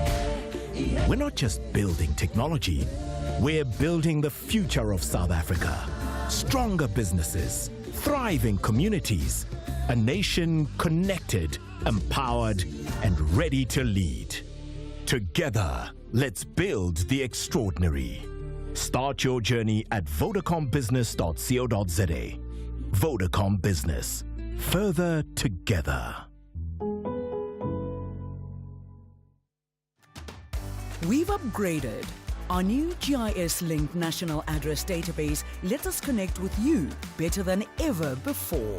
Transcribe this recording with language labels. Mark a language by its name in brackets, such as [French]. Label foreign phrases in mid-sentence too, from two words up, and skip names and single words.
[English] We're not just building technology, We're building the future of South Africa. Stronger businesses, thriving communities, a nation connected, empowered, and ready to lead. Together, let's build the extraordinary. Start your journey at vodacombusiness.co.za. Vodacom Business. Further together. We've upgraded. Our new GIS-linked national address database lets us connect with you better than ever before.